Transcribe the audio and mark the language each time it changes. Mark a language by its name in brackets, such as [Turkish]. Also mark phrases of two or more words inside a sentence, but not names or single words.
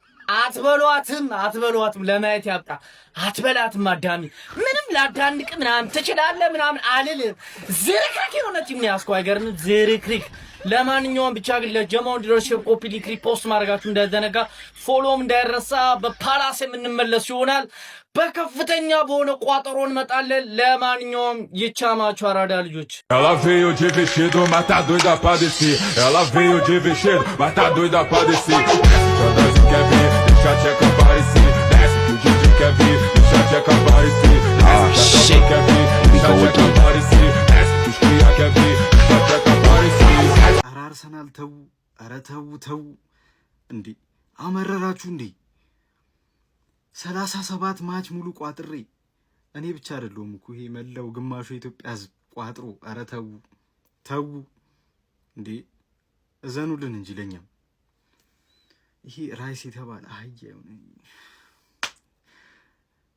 [Amharic] አትበሏትም ለማየት ያብቃ። አትበላትም አዳሚ ምንም ላዳንቅ ምናምን ትችላለህ ምናምን አልልም። ዝርክርክ የሆነ ቲም ነው ያስኳ አይገርም ዝርክርክ። ለማንኛውም ብቻ ግን ለጀማው እንዲደርስ [English] copy link repost [Amharic] ማድረጋችሁ እንዳይዘነጋ፣ ፎሎም እንዳይረሳ። በፓላስ የምንመለስ ይሆናል። በከፍተኛ በሆነ ቋጠሮ እንመጣለን። ለማንኛውም ይቻማችሁ አራዳ ልጆች። [Portuguese] Ela veio de vestido, mas tá doida pra descer. Ela veio de vestido, mas tá doida pra descer. Desce que a dança quer ver, deixa a tcheca aparecer. Desce que o Didi quer ver, deixa a tcheca aparecer. Desce que a dança quer ver, deixa a tcheca aparecer. Desce que os cria quer ver, deixa a tcheca aparecer. [Amharic] ኧረ አርሰናል ተው፣ ኧረ ተው እንዴ አመረራችሁ እንዴ 37 ማች ሙሉ ቋጥሬ እኔ ብቻ አይደለሁም እኮ ይሄ መላው ግማሹ የኢትዮጵያ ሕዝብ ቋጥሮ። ኧረ ተው እንዴ እዘኑልን እንጂ ለኛም ይሄ ራይስ የተባለ አህያ